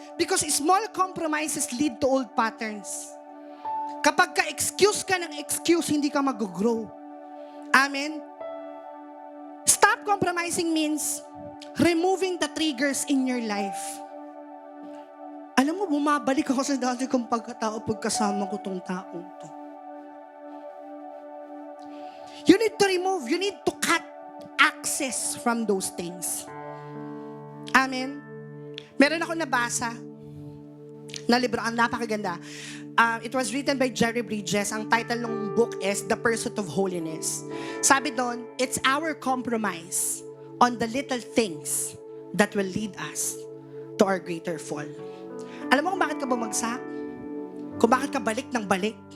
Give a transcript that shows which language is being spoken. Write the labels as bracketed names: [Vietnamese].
[English] Because small compromises lead to old patterns. [Filipino] Kapag ka-excuse ka ng excuse, hindi ka mag-grow. Amen? [English] Stop compromising means removing the triggers in your life. [Filipino] Alam mo, bumabalik ako sa dati kong pagkatao pagkasama ko tong taong to. [English] You need to remove, you need to cut access from those things. Amen? [Filipino] Meron ako nabasa na libro, ang napakaganda. [English] It was written by Jerry Bridges. Ang title ng book is The Pursuit of Holiness. [Filipino] Sabi doon, [English] it's our compromise on the little things that will lead us to our greater fall. [Filipino] Alam mo kung bakit ka bumagsak? Kung bakit ka balik ng balik?